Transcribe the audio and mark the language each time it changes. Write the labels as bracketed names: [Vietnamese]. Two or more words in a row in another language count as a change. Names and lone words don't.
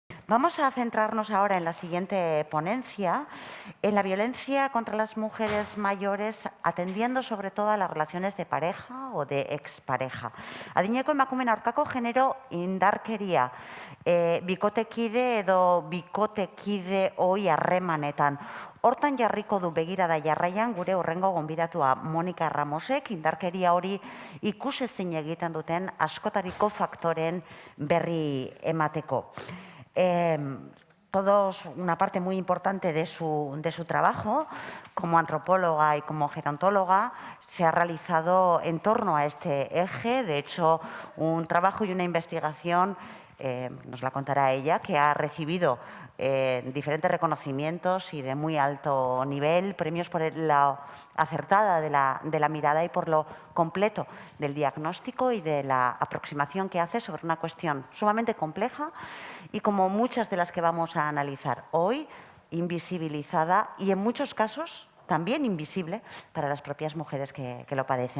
[Spanish] Vamos a centrarnos ahora en la siguiente ponencia, en la violencia contra las mujeres mayores, atendiendo sobre todo a las relaciones de pareja o de expareja. [Basque] Adineko emakumeen aurkako genero indarkeria, bikotekide edo bikotekide ohi harremanetan. Hortan jarriko du begirada jarraian gure hurrengo gonbidatua Monika Ramosek indarkeria hori ikusezin egiten duten askotariko faktoren berri emateko. [Spanish] Todos una parte muy importante de su trabajo como antropóloga y como gerontóloga se ha realizado en torno a este eje. De hecho, un trabajo y una investigación, nos la contará ella, que ha recibido diferentes reconocimientos y de muy alto nivel, premios por la acertada de la mirada y por lo completo del diagnóstico y de la aproximación que hace sobre una cuestión sumamente compleja y, como muchas de las que vamos a analizar hoy, invisibilizada y en muchos casos también invisible para las propias mujeres que lo padecen.